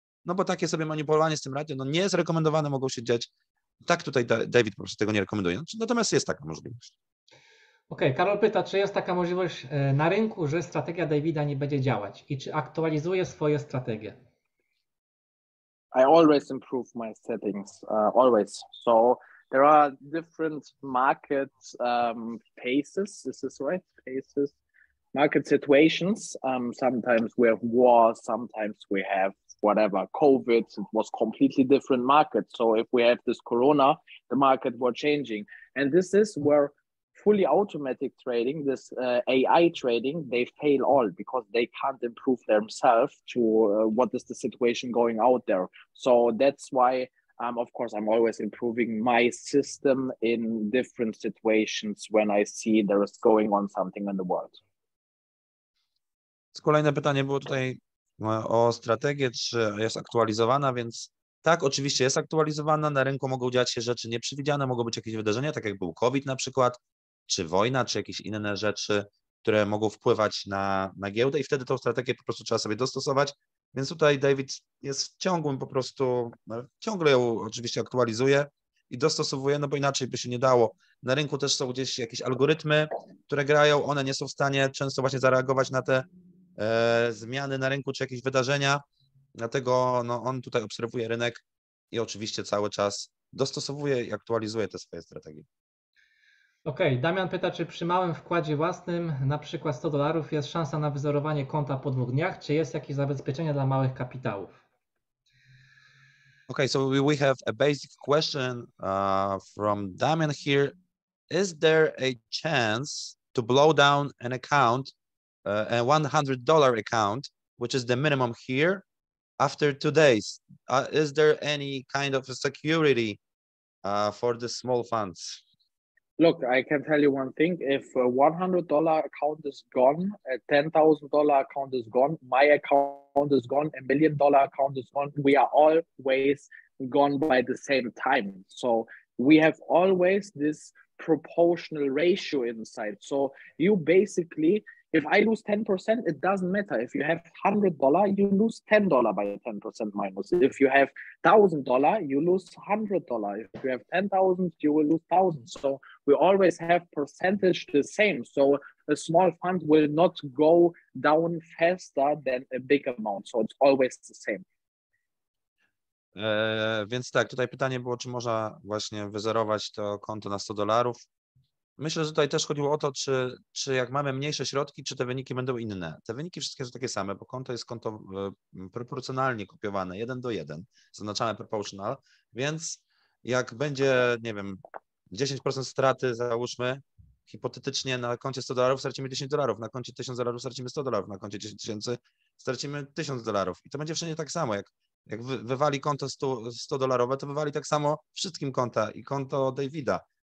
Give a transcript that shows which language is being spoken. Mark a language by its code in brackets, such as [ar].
[pl] No bo takie sobie manipulowanie z tym ratio, no nie jest rekomendowane, mogą się dziać. Tak tutaj David po prostu tego nie rekomenduje. Natomiast jest taka możliwość. Okej, Karol pyta, czy jest taka możliwość na rynku, że strategia Davida nie będzie działać i czy aktualizuje swoje strategie? [en] I always improve my settings, always. So there are different market phases. Is this right? Phases, market situations. Sometimes we have war. Sometimes we have whatever COVID. It was completely different market. So if we have this Corona, the market was changing, and this is where fully automatic trading, this AI trading, they fail all because they can't improve themselves to what is the situation going out there. So that's why, of course, I'm always improving my system in different situations when I see there is going on something in the world. [pl] Kolejne pytanie było tutaj o strategię, czy jest aktualizowana, więc tak, oczywiście jest aktualizowana, na rynku mogą dziać się rzeczy nieprzewidziane, mogą być jakieś wydarzenia, tak jak był COVID na przykład, czy wojna, czy jakieś inne rzeczy, które mogą wpływać na giełdę i wtedy tą strategię po prostu trzeba sobie dostosować, więc tutaj David jest w ciągłym po prostu, ciągle ją oczywiście aktualizuje i dostosowuje, no bo inaczej by się nie dało. Na rynku też są gdzieś jakieś algorytmy, które grają, one nie są w stanie często właśnie zareagować na te zmiany na rynku, czy jakieś wydarzenia, dlatego no, on tutaj obserwuje rynek i oczywiście cały czas dostosowuje i aktualizuje te swoje strategie. Okej, Damian pyta, czy przy małym wkładzie własnym, na przykład $100, jest szansa na wyzerowanie konta po 2 dniach, czy jest jakieś zabezpieczenie dla małych kapitałów? [en] Okay, so we have a basic question from Damian here. Is there a chance to blow down an account, a $100 account, which is the minimum here, after 2 days? Is there any kind of a security for the small funds? Look, I can tell you one thing. If a $100 account is gone, a $10,000 account is gone, my account is gone, $1 million account is gone, we are always gone by the same time. So we have always this proportional ratio inside. So you basically, if I lose 10%, it doesn't matter. If you have $100, you lose $10 by 10% minus. If you have $1,000, you lose $100. If you have 10,000, you will lose 1,000. So we always have percentage the same. So a small fund will not go down faster than a big amount. So it's always the same. [pl] Więc tak, tutaj pytanie było, czy można właśnie wyzerować to konto na $100. Myślę, że tutaj też chodziło o to, czy jak mamy mniejsze środki, czy te wyniki będą inne. Te wyniki wszystkie są takie same, bo konto jest konto proporcjonalnie kopiowane, 1:1, zaznaczamy proportional, więc jak będzie, nie wiem, 10% straty, załóżmy, hipotetycznie na koncie $100 stracimy $10, na koncie $1000 stracimy $100, na koncie 10 000 stracimy $1000 i to będzie wszędzie tak samo, jak wywali konto $100, to wywali tak samo wszystkim konta i konto Davida.